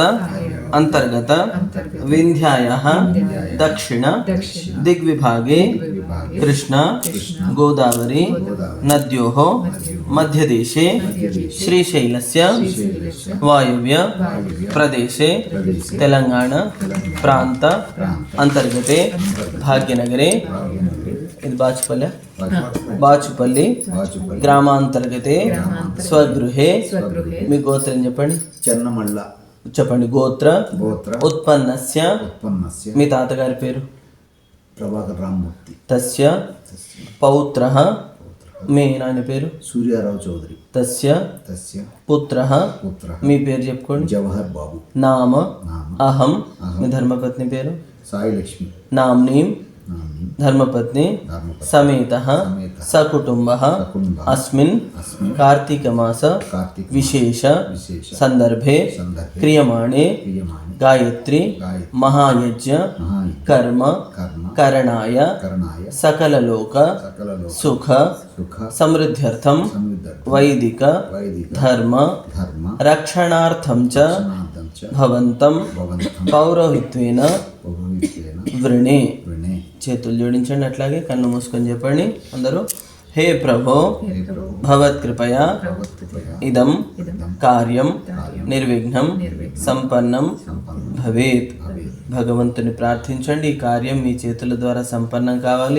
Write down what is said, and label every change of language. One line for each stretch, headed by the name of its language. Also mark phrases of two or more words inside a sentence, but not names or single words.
Sanskrit: अंतर्गत विंध्यायाः दक्षिण दिग्विभागे कृष्ण गोदावरी नद्योः मध्यदेशे श्रीशैलस्य वायव्य प्रदेशे तेलंगाणा प्रांत अंतर्गते भाग्यनगरे బాచుపల్లి గ్రామాంతర్గతే స్వగృహే.
Telugu: మీ గోత్రం చెప్పండి. చెన్నమల్ల. చెప్పండి.
Sanskrit: గోత్ర ఉత్పన్నస్య.
Telugu: మీ తాతగారి పేరు? ప్రభాకర్ రామ్మూర్తి.
Sanskrit: తస్య పౌత్రః.
Telugu: మీ నాన్న పేరు? సూర్యారావు చౌదరి.
Sanskrit: తస్య పుత్రః.
Telugu: మీ పేరు చెప్పుకోండి. జవహర్ బాబు.
Sanskrit: నామ అహం.
Telugu: మీ ధర్మపత్ని పేరు? సాయిలక్ష్మి.
Sanskrit: నామ్నీం धर्मपत्नी समेतः सकुटुम्बः अस्मिन् कार्तिकमास विशेष संदर्भे क्रियमाणे गायत्री महायज्ञ कर्म करणाय सकललोक सुख समृद्ध्यर्थं वैदिक धर्म रक्षणार्थं च भवन्तं पौरोहित्वेन वृणे.
Telugu: చేతులు జోడించండి. అట్లాగే కన్ను మూసుకొని చెప్పండి అందరూ.
Sanskrit: హే ప్రభో భవత్కృపయా ఇదం కార్యం నిర్విఘ్నం సంపన్నం భవేత్.
Telugu: భగవంతుని ప్రార్థించండి. ఈ కార్యం మీ చేతుల ద్వారా సంపన్నం కావాలి.